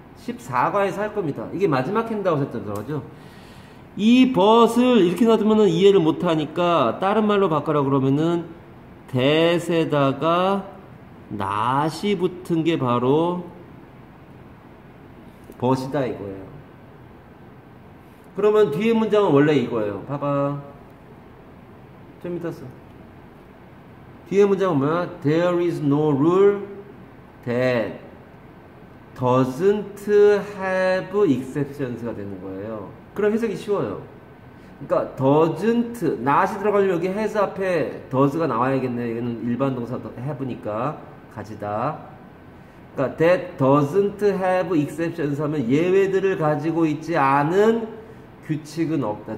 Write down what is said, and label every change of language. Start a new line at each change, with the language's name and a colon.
Korean: 14과에서 할 겁니다. 이게 마지막 핸드아웃에 들어가죠. 이 but을 이렇게 놔두면 이해를 못하니까 다른 말로 바꿔라 그러면은 that에다가 not이 붙은 게 바로 but이다 이거예요. 그러면 뒤에 문장은 원래 이거예요. 봐봐. 좀 이따 써. 뒤에 문장은 뭐야?
English: There is no rule that doesn't have exceptions
Korean: 가 되는 거예요. 그럼 해석이 쉬워요. 그러니까 doesn't, not이 들어가려면 여기 has 앞에 does가 나와야겠네. 이거는 일반 동사 have니까 가지다. 그러니까
English: that doesn't have exceptions
Korean: 하면 예외들을 가지고 있지 않은 규칙은 없다.